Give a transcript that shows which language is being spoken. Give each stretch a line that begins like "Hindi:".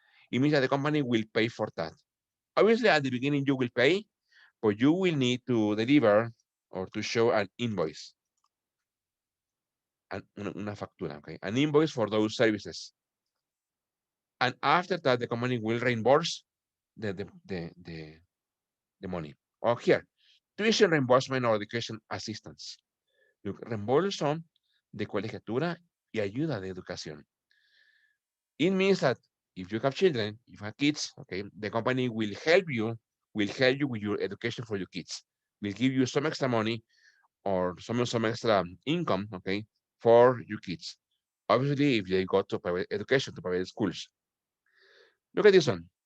English: It means that the company will pay for that. Obviously, at the beginning, you will pay, but you will need to deliver or to show an invoice,
Spanish: una factura,
English: okay? An invoice for those services. And after that, the company will reimburse the, the, the, the, the money. Or here, tuition reimbursement or education assistance.
Spanish: Reembolso de colegiatura y ayuda de educación.
English: It means that if you have children, if you have kids, okay, the company will help you with your education for your kids. Will give you some extra money or some extra income, okay, for your kids. Obviously, if they go to private education, to private schools. Look at this one.